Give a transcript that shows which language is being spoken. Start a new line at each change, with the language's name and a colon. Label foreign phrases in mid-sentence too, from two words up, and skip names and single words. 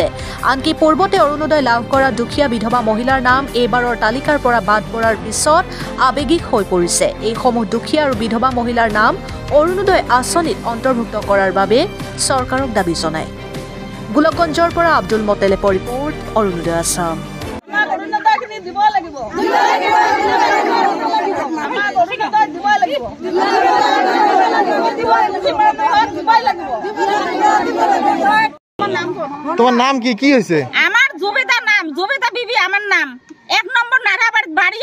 Assamese: আনকি পূৰ্বতে অৰুণোদয় লাভ কৰা দুখীয়া বিধৱা মহিলাৰ নাম এইবাৰৰ তালিকাৰ পৰা বাদ পৰাৰ পিছত আবেগিক হৈ পৰিছে। এইসমূহ দুখীয়া আৰু বিধৱা মহিলাৰ নাম অৰুণোদয় আঁচনিত অন্তৰ্ভুক্ত কৰাৰ বাবে চৰকাৰক দাবী জনায়। গোলকগঞ্জৰ পৰা আব্দুল মতেলেপৰ ৰিপৰ্ট, অৰুণোদয় আছাম।
Bangla: তোমার নাম কি কি হয়েছে? আমার জুবিদার নাম জুবিদা বিবি, আমার নাম 1 নম্বর নাটাবাড়ি বাড়ি।